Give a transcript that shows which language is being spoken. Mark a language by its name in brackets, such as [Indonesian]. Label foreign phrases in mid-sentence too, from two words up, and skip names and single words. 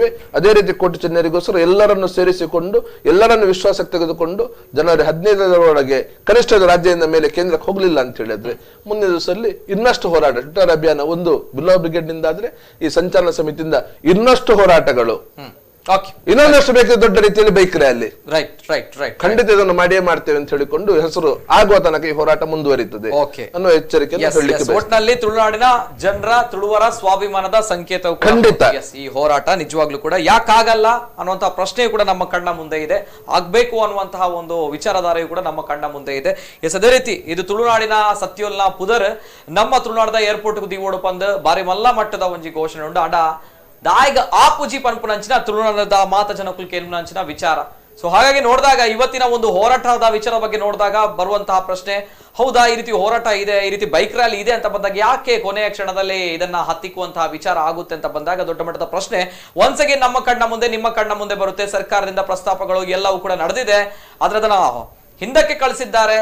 [Kannada] ಅದೇ ರೀತಿ ಕೋಟಿ ಚೆನ್ನೈರಿಗೋಸ್ಕರ ಎಲ್ಲರನ್ನು ಸೇರಿಸಿಕೊಂಡು ಎಲ್ಲರನ್ನು ವಿಶ್ವಾಸಕ್ಕೆ ತೆಗೆದುಕೊಂಡು ಜನವರಿ 15ರೊಳಗೆ ಕನಿಷ್ಠ ರಾಜ್ಯದಿಂದ ಮೇಲೆ ಕೇಂದ್ರಕ್ಕೆ ಹೋಗ್ಲಿಲ್ಲ ಅಂತ ಹೇಳಿದ್ರೆ ಮುಂದಿನ ದಿವಸದಲ್ಲಿ ಇನ್ನಷ್ಟು ಹೋರಾಟ, ಟ್ವಿಟರ್ ಅಭಿಯಾನ ಒಂದು ಬಿಲ್ಲೋ ಬ್ರಿಗೇಡ್ ನಿಂದ ಆದ್ರೆ ಈ ಸಂಚಾಲನ ಸಮಿತಿಯಿಂದ ಇನ್ನಷ್ಟು ಹೋರಾಟಗಳು, ಇನ್ನೊಂದಷ್ಟು ಬೇಕು ದೊಡ್ಡ ರೀತಿಯಲ್ಲಿ [English] bike rally, [Kannada] ಖಂಡಿತ ಇದನ್ನು ಮಾಡಿಯೇ ಮಾಡ್ತೇವೆ ಅಂತ ಹೇಳಿಕೊಂಡು ಹೆಸರು ಆಗುವ ತನಕ ಈ ಹೋರಾಟ ಮುಂದುವರಿಯುತ್ತದೆ ಅನ್ನೋ ಎಚ್ಚರಿಕೆ. ಒಟ್ಟಿನಲ್ಲಿ ತುಳುನಾಡಿನ ಜನರ, ತುಳುವರ ಸ್ವಾಭಿಮಾನದ ಸಂಕೇತ ಖಂಡಿತ ಈ ಹೋರಾಟ ನಿಜವಾಗ್ಲೂ ಕೂಡ ಯಾಕಾಗಲ್ಲ ಅನ್ನುವಂತಹ ಪ್ರಶ್ನೆಯು ಕೂಡ ನಮ್ಮ ಕಣ್ಣ ಮುಂದೆ ಇದೆ. ಆಗ್ಬೇಕು ಅನ್ನುವಂತಹ ಒಂದು ವಿಚಾರಧಾರೆಯು ಕೂಡ ನಮ್ಮ ಕಣ್ಣ ಮುಂದೆ ಇದೆ. ಅದೇ ರೀತಿ ಇದು ತುಳುನಾಡಿನ [Tulu] ಸತ್ಯೋಲ್ನ ಪುದರ್ ನಮ್ಮ ತುಳುನಾಡದ ಏರ್ಪೋರ್ಟ್ ದೀವೋಡು ಪಂದ್ ಬಾರಿ ಮಲ್ಲ ಮಟ್ಟದ ಒಂಜಿ ಘೋಷಣೆ ಉಂಡು. ಅಡ ದಾಯಿಗ ಆಪುಜಿ ಪನ್ಪುನಂಚಿನ ತುಳುನಾಡದ ಮಾತ ಜನಕುಲ್ ಕೇನ್ಪುನಂಚಿನ ವಿಚಾರ. [Kannada] ಸೊ ಹಾಗಾಗಿ ನೋಡಿದಾಗ ಇವತ್ತಿನ ಒಂದು ಹೋರಾಟದ ವಿಚಾರ ಬಗ್ಗೆ ನೋಡಿದಾಗ ಬರುವಂತಹ ಪ್ರಶ್ನೆ, ಹೌದಾ ಈ ರೀತಿ ಹೋರಾಟ ಇದೆ, ಈ ರೀತಿ [English] bike rally [Kannada] ಇದೆ ಅಂತ ಬಂದಾಗ ಯಾಕೆ ಕೊನೆಯ ಕ್ಷಣದಲ್ಲಿ ಇದನ್ನ ಹತ್ತಿಕ್ಕುವಂತಹ ವಿಚಾರ ಆಗುತ್ತೆ ಅಂತ ಬಂದಾಗ ದೊಡ್ಡ ಮಟ್ಟದ ಪ್ರಶ್ನೆ [English] once again [Kannada] ನಮ್ಮ ಕಣ್ಣ ಮುಂದೆ, ನಿಮ್ಮ ಕಣ್ಣ ಮುಂದೆ ಬರುತ್ತೆ. ಸರ್ಕಾರದಿಂದ ಪ್ರಸ್ತಾಪಗಳು ಎಲ್ಲವೂ ಕೂಡ ನಡೆದಿದೆ, ಆದ್ರೆ ಅದನ್ನ ಹಿಂದಕ್ಕೆ ಕಳಿಸಿದ್ದಾರೆ.